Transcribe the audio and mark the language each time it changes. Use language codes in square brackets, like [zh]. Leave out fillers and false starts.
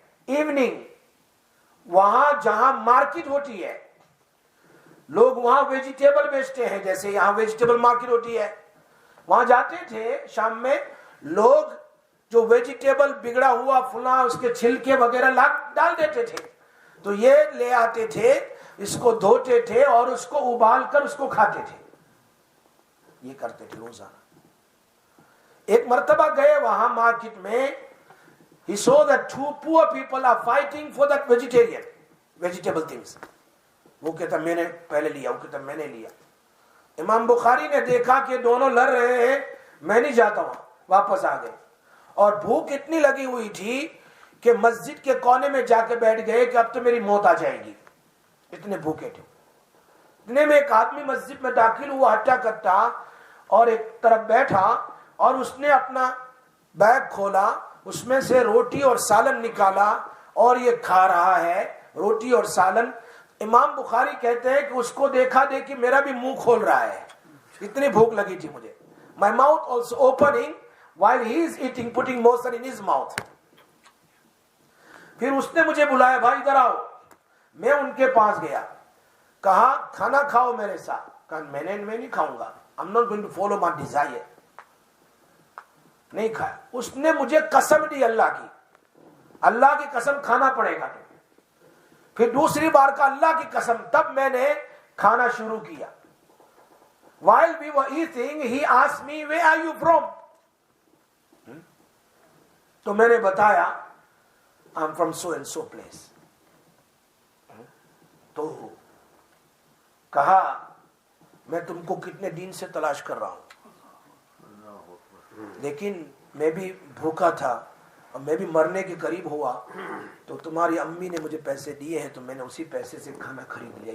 [hi] Evening वहां जहां market होती है, लोग वहां वेजिटेबल बेचते हैं, जैसे यहां वेजिटेबल मार्केट होती है, वहां जाते थे शाम में। लोग जो वेजिटेबल बिगड़ा हुआ फुला उसके छिलके वगैरह डाल देते थे, तो ये ले आते थे, इसको धोते थे और उसको उबाल कर उसको खाते थे। ये करते थे रोजाना। एक मर्तबा गए वहां मार्केट में, [en] he saw that 2 poor people are fighting for that vegetable things. [hi] वो कहता मैंने पहले लिया, वो कहता मैंने लिया। इमाम बुखारी ने देखा कि दोनों लड़ रहे हैं, मैं नहीं जाता वहां, वापस आ गए। और भूख इतनी लगी हुई थी कि मस्जिद के कोने में जाके बैठ गए कि अब तो मेरी मौत आ जाएगी, इतने भूखे थे। इतने में एक आदमी मस्जिद में दाखिल हुआ हट्टा कट्टा, और एक तरफ बैठा, और उसने अपना बैग खोला, उसमें से रोटी और सालन निकाला और ये खा रहा है रोटी और सालन। इमाम बुखारी कहते हैं कि उसको देखा देखी मेरा भी मुंह खोल रहा है, इतनी भूख लगी थी मुझे। [en] My mouth also opening while he is eating, putting motion in his mouth. [hi] फिर उसने मुझे बुलाया, भाई इधर आओ। मैं उनके पास गया, कहा खाना खाओ मेरे साथ। कहा मैं नहीं खाऊंगा, [en] I'm not going to follow my desire. [hi] नहीं खाया। उसने मुझे कसम दी अल्लाह की कसम खाना पड़ेगा। फिर दूसरी बार का अल्लाह की कसम, तब मैंने खाना शुरू किया। [en] While we were eating, he asked me, where are you from? [hi] तो मैंने बताया, [en] I'm from so and so place. [hi] तो कहा मैं तुमको कितने दिन से तलाश कर रहा हूं, लेकिन मैं भी भूखा था और मैं भी मरने के करीब हुआ, तो तुम्हारी अम्मी ने मुझे पैसे दिए हैं, तो मैंने उसी पैसे से खाना खरीद लिया।